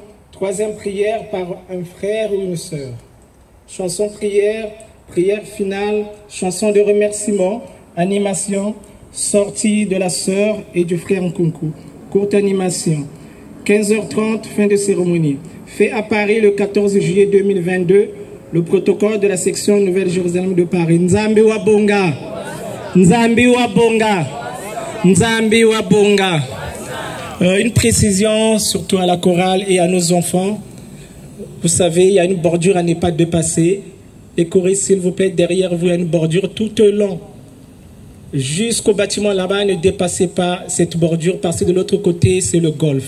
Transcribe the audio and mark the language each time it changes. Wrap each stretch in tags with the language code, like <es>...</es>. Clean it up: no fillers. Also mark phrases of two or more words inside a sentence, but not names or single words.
<fr>Troisième prière par un frère ou une sœur. Chanson prière, prière finale, chanson de remerciement, animation, sortie de la sœur et du frère Nkunku. Courte animation. 15h30, fin de cérémonie. Fait à Paris le 14 juillet 2022, le protocole de la section Nouvelle-Jérusalem de Paris.</fr> <kg>Nzambi wa bonga. Nzambi wa bonga. Nzambi wa bonga.</kg> <fr>Une précision, surtout à la chorale et à nos enfants. Vous savez, il y a une bordure à ne pas dépasser. Les choristes, s'il vous plaît, derrière vous, il y a une bordure tout le long. Jusqu'au bâtiment là-bas, ne dépassez pas cette bordure parce que de l'autre côté, c'est le golfe.</fr>